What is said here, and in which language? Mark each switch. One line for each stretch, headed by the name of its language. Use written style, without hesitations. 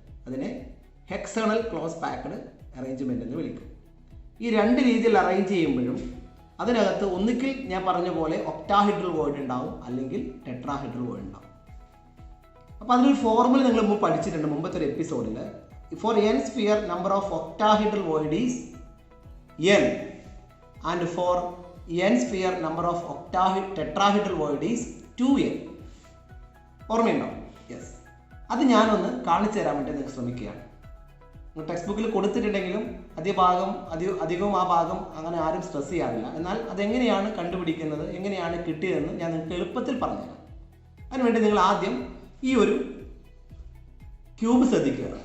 Malayalam: അതിനെ ഹെക്സണൽ close packed arrangement എന്ന് വിളിക്കും. ഈ രണ്ട് രീതിയിൽ അറേഞ്ച് ചെയ്യുമ്പോഴും അതിനകത്ത് ഒന്നുകിൽ ഞാൻ പറഞ്ഞ പോലെ ഒക്ടാഹെഡ്രൽ വോയിഡ് ഉണ്ടാവും, അല്ലെങ്കിൽ ടെട്രാഹെഡ്രൽ വോയിഡ് ഉണ്ടാവും. അപ്പോൾ അതിനൊരു ഫോർമുല നിങ്ങൾ മുമ്പ് പഠിച്ചിട്ടുണ്ട് മുമ്പത്തെ ഒരു എപ്പിസോഡിൽ.
English: For n sphere number of octahedral void is n, and for n sphere number of tetrahedral void is 2n.
Malayalam: ഓർമ്മയുണ്ടോ? യെസ്. അത് ഞാനൊന്ന് കാണിച്ചു തരാൻ വേണ്ടി നിങ്ങൾ ശ്രമിക്കുകയാണ്. ടെക്സ്റ്റ് ബുക്കിൽ കൊടുത്തിട്ടുണ്ടെങ്കിലും അധികവും ആ ഭാഗം അങ്ങനെ ആരും സ്ട്രെസ് ചെയ്യാറില്ല. എന്നാൽ അതെങ്ങനെയാണ് കണ്ടുപിടിക്കുന്നത്, എങ്ങനെയാണ് കിട്ടിയതെന്ന് ഞാൻ നിങ്ങൾക്ക് എളുപ്പത്തിൽ പറഞ്ഞുതരാം. അതിനുവേണ്ടി നിങ്ങൾ ആദ്യം ഈ ഒരു ക്യൂബ് ശ്രദ്ധിക്കുക.